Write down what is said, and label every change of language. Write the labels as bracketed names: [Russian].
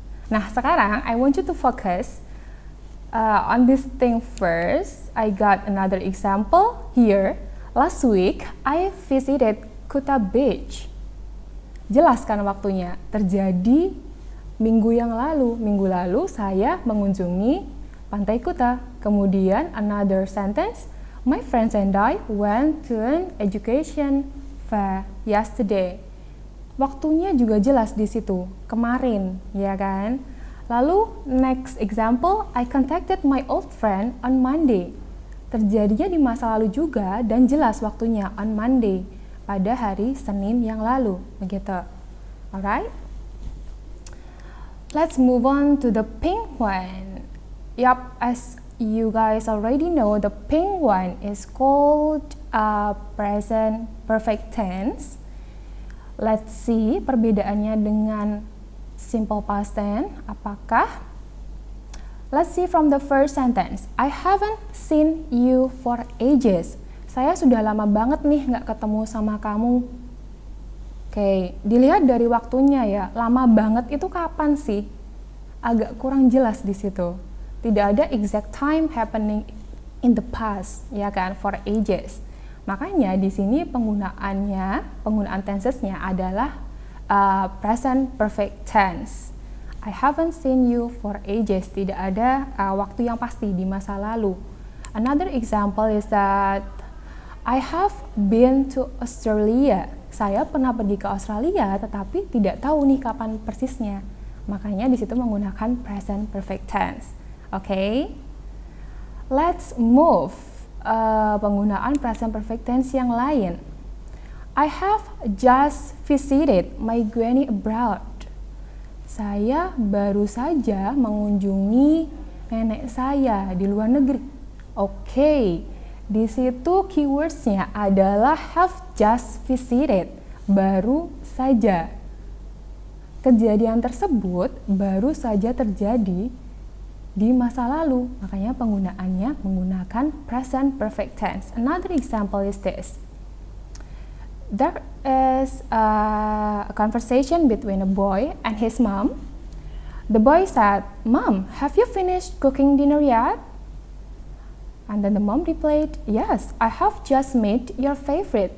[Indonesian] Nah sekarang [English] I want you to focus on this thing first. I got another example here. Last week I visited Kuta Beach. [Indonesian] Jelaskan waktunya, terjadi minggu yang lalu. Minggu lalu saya mengunjungi Pantai Kuta. Kemudian [English] another sentence, My friends and I went to an education fair yesterday. [Indonesian] Waktunya juga jelas di situ, kemarin, ya kan? Lalu [English] next example, I contacted my old friend on Monday. [Indonesian] Terjadinya di masa lalu juga dan jelas waktunya [English] on Monday, [Indonesian] pada hari Senin yang lalu, begitu. [English] Alright? Let's move on to the pink one. Yup, as you guys already know, the pink one is called present perfect tense. Let's see [Indonesian] perbedaannya dengan [English] simple past tense. [Indonesian] Apakah? [English] Let's see from the first sentence. I haven't seen you for ages. [Indonesian] Saya sudah lama banget nih nggak ketemu sama kamu. Oke, dilihat dari waktunya ya. Lama banget itu kapan sih? Agak kurang jelas di situ. Tidak ada [English] exact time happening in the past, [Indonesian] ya kan, [English] for ages. [Indonesian] Makanya di sini penggunaan tensesnya adalah present perfect tense. [English] I haven't seen you for ages. [Indonesian] Tidak ada waktu yang pasti di masa lalu. [English] Another example is that I have been to Australia. [Indonesian] Saya pernah pergi ke Australia, tetapi tidak tahu nih kapan persisnya. Makanya di situ menggunakan present perfect tense. [English] Okay, let's move [Indonesian] penggunaan present perfect tense yang lain. [English] I have just visited my granny abroad. [Indonesian] Saya baru saja mengunjungi nenek saya di luar negeri. Okay, di situ keywordsnya adalah [English] have just visited, [Indonesian] baru saja. Kejadian tersebut baru saja terjadi di masa lalu, makanya penggunaannya menggunakan present perfect tense. [English] Another example is this. There is a conversation between a boy and his mom. The boy said, "Mom, have you finished cooking dinner yet?" And then the mom replied, "Yes, I have just made your favorite."